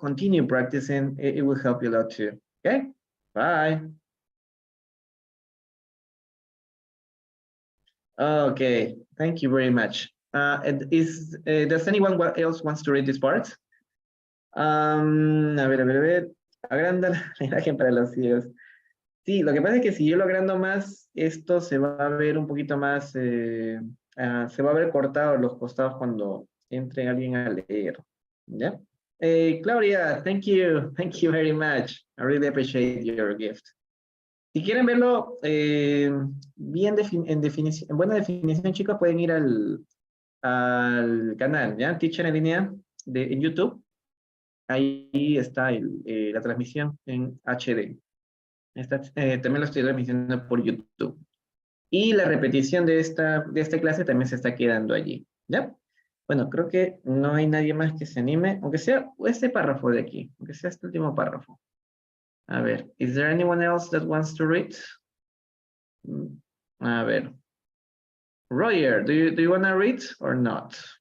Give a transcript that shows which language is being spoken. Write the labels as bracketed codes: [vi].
[en] Continue practicing. It will help you a lot too. Okay, bye. Okay, thank you very much. Does anyone else wants to read this part? [es] A ver. Agranda la imagen para los ciegos. Sí, lo que pasa es que si yo lo agrando más, esto se va a ver un poquito más, se va a ver cortado los costados cuando entre alguien a leer. ¿Ya? [en] Claudia, thank you very much. I really appreciate your gift. [es] Si quieren verlo bien en buena definición, chicos, pueden ir al canal, ¿ya? Teacher en línea en YouTube. Ahí está la transmisión en HD. También lo estoy transmitiendo por YouTube. Y la repetición de esta clase también se está quedando allí, ¿ya? Bueno, creo que no hay nadie más que se anime, aunque sea este párrafo de aquí, aunque sea este último párrafo. A ver, [en] is there anyone else that wants to read? [es] A ver. [en] Roger, do you want to read or not?